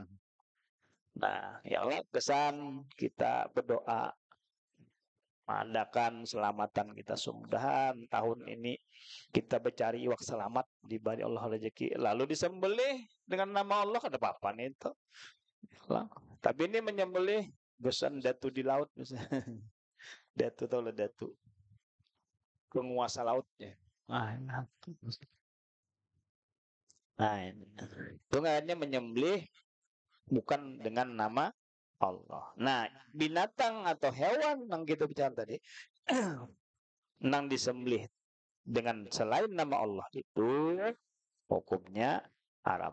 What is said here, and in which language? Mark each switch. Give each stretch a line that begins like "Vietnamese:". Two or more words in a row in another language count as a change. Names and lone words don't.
Banjar: Nah, ya Allah, kesan kita berdoa mengadakan selamatan kita, mudah tahun ini kita bercari iwak selamat diberi Allah rezeki, lalu disembelih dengan nama Allah, ada apa-apa nih itu. Tapi ini menyembelih gesan datu di laut misalnya. Datu, tahu lah datu, penguasa lautnya. Nah, ini. Itu hanya menyembelih bukan dengan nama Allah. Nah, binatang atau hewan yang kita bicara tadi, yang disembelih dengan selain nama Allah itu hukumnya haram.